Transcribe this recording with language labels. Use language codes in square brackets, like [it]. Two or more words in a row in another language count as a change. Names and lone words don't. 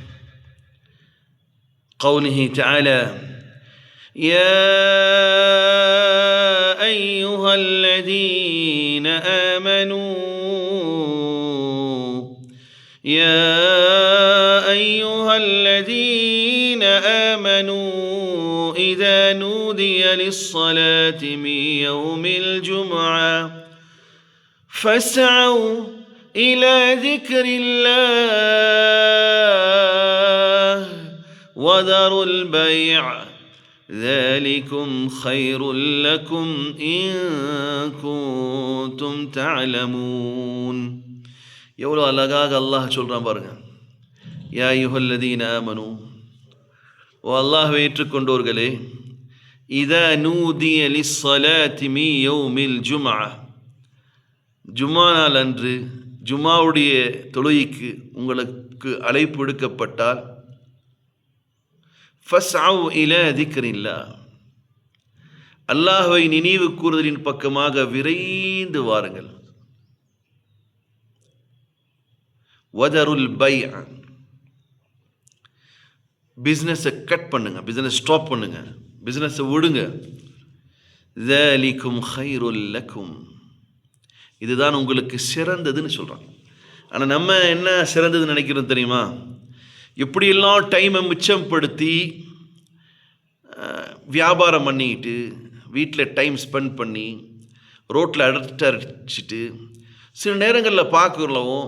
[ar] قوله تعالى: يا أيها الذين آمنوا إذا نودي للصلاة من يوم الجمعة فاسعوا إلى ذكر الله وذروا البيع ذلكم خير لكم إن كنتم تعلمون. [ta] எவ்வளோ அழகாக அல்லாஹ் சொல்கிறான் பாருங்க. [ar] يا أيها الذين آمنوا, [ta] ஓ அல்லாஹ்வை ஏற்றுக்கொண்டோர்களே, [ar] إذا نودي للصلاة من يوم الجمعة, [ta] ஜும்மா நாள் அன்று ஜும்மாவுடைய தொழுகைக்கு உங்களுக்கு அழைப்பு விடுக்கப்பட்டால் [ar] فاسعوا إلى ذكر الله, [ta] அல்லாஹ்வை நினைவு கூறுதலின் பக்கமாக விரைந்து வாருங்கள். [ar] وذروا البيع, [ta] பிஸ்னஸை கட் பண்ணுங்க, [en] business stop [ta] பண்ணுங்க, பிஸ்னஸை விடுங்க. [ar] ذَلِكُمْ خَيْرٌ لَكُمْ, [ta] இதுதான் உங்களுக்கு சிறந்ததுன்னு சொல்கிறாங்க. ஆனால் நம்ம என்ன சிறந்ததுன்னு நினைக்கிறோம் தெரியுமா? எப்படியெல்லாம் டைமை மிச்சப்படுத்தி வியாபாரம் பண்ணிக்கிட்டு வீட்டில் [en] time spend [ta] பண்ணி ரோட்டில் அடிச்சிட்டு சில நேரங்களில் பார்க்குறோம்.